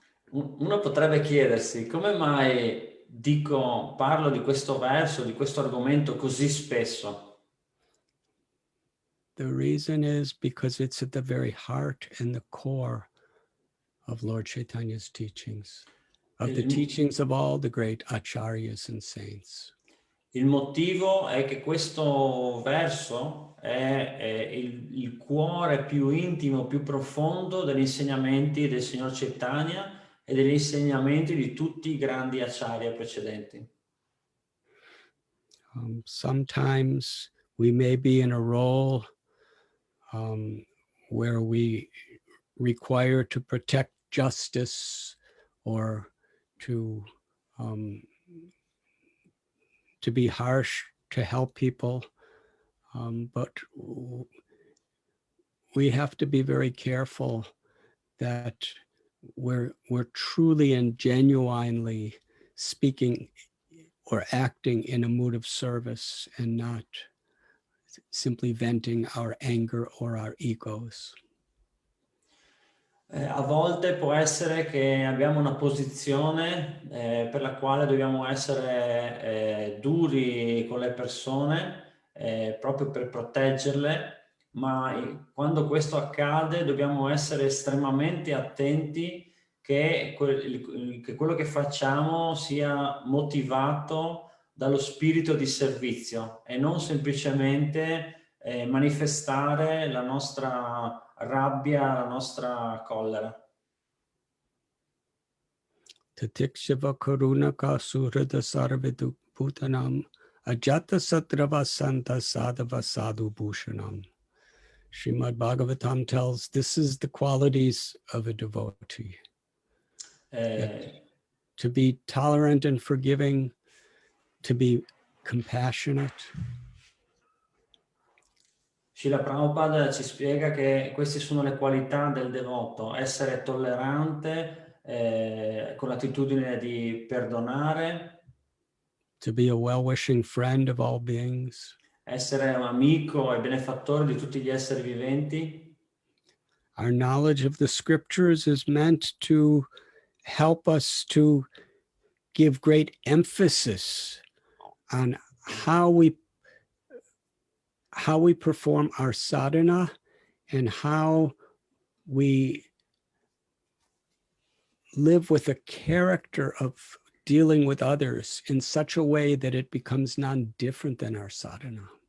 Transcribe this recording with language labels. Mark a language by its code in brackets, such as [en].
[it] Uno potrebbe chiedersi come mai parlo di questo verso, di questo argomento così spesso. [en] The reason is because it's at the very heart and the core of Lord Chaitanya's teachings, of the teachings of all the great acharyas and saints. [it] Il motivo è che questo verso è il cuore più intimo, più profondo degli insegnamenti del Signor Chaitanya e degli insegnamenti di tutti i grandi acharya precedenti. [en] Sometimes we may be in a role where we require to protect justice or to be harsh to help people, but we have to be very careful that we're truly and genuinely speaking or acting in a mood of service and not simply venting our anger or our egos. [it] A volte può essere che abbiamo una posizione per la quale dobbiamo essere duri con le persone proprio per proteggerle, ma quando questo accade dobbiamo essere estremamente attenti che quello che facciamo sia motivato dallo spirito di servizio e non semplicemente manifestare la nostra rabbia, la nostra collera. [sa] Tatikshava karunaka surada sarvidu bhutanam ajata satrava santa sadhava sadhu bhushanam. [en] Srimad Bhagavatam tells this is the qualities of a devotee. To be tolerant and forgiving, to be compassionate. [it] Srila Prabhupada ci spiega che queste sono le qualità del devoto: essere tollerante, con l'attitudine di perdonare, [en] to be a well-wishing friend of all beings, [it] essere un amico e benefattore di tutti gli esseri viventi. [en] Our knowledge of the scriptures is meant to help us to give great emphasis on how we perform our sadhana and how we live with a character of dealing with others in such a way that it becomes non-different than our sadhana.